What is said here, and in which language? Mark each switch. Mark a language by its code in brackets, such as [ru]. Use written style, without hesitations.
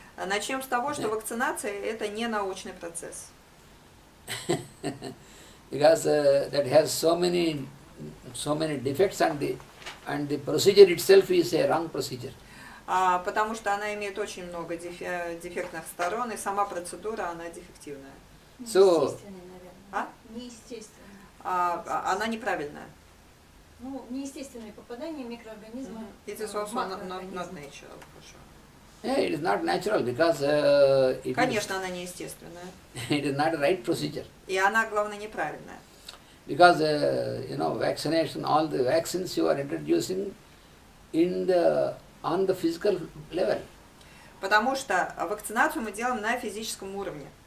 [ru] Начнем с того, что вакцинация это не научный процесс. [en] Because that has so many defects, and the procedure itself is a wrong procedure. [ru] Потому что она имеет очень много дефектных сторон, и сама процедура она дефективная. Неестественная, наверное. Неестественная. Она неправильная. Ну, неестественные попадания микроорганизма. [en] It is also not natural, for sure. Yeah, it is not natural because [ru] Конечно, она неестественная. [en] it is not a right procedure. [ru] И она, главное, неправильная. [en] Because vaccination, all the vaccines you are introducing on the physical level. [ru] Потому что вакцинацию мы делаем на физическом уровне.